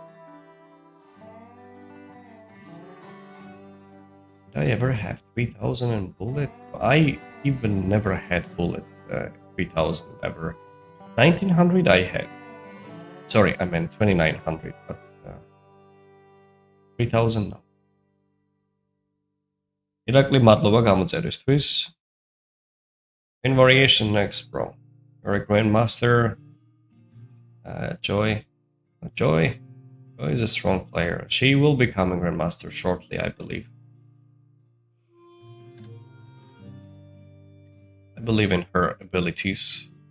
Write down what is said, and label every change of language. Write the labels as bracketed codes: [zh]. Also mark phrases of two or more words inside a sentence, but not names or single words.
[en] Did I ever have 3000 in bullet? I even never had bullet 3000 ever. 1900 I had. Sorry, I meant 2900, but 3000 no. [ka] Irakli madloba გამოწერისთვის. [en] In variation next, bro. You're a grandmaster. Joy is a strong player. She will become a grandmaster shortly, I believe. I believe in her abilities.